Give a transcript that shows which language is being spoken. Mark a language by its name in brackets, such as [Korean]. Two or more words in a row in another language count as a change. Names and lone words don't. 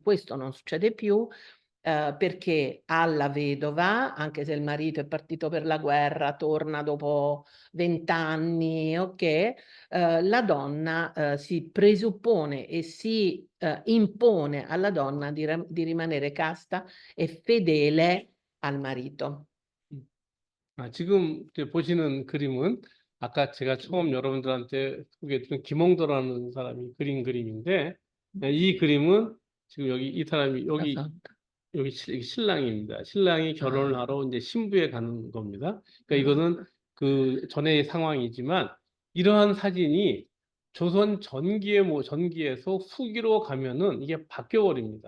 [Italian] Questo non succede più perché alla vedova, anche se il marito è partito per la guerra, torna dopo 20 anni, ok, la donna si presuppone e si impone alla donna di rimanere casta e fedele al marito. [Korean] 지금 이제 보시는 그림은 아까 제가 처음 여러분들한테 소개해드린 김홍도라는 사람이 그린 그림인데 이 그림은 지금 여기 이 사람이 여기 신랑입니다. 신랑이 결혼을 하러 이제 신부에 가는 겁니다. 그러니까 이거는 그 전의 상황이지만 이러한 사진이 조선 전기에서 후기로 가면은 이게 바뀌어 버립니다.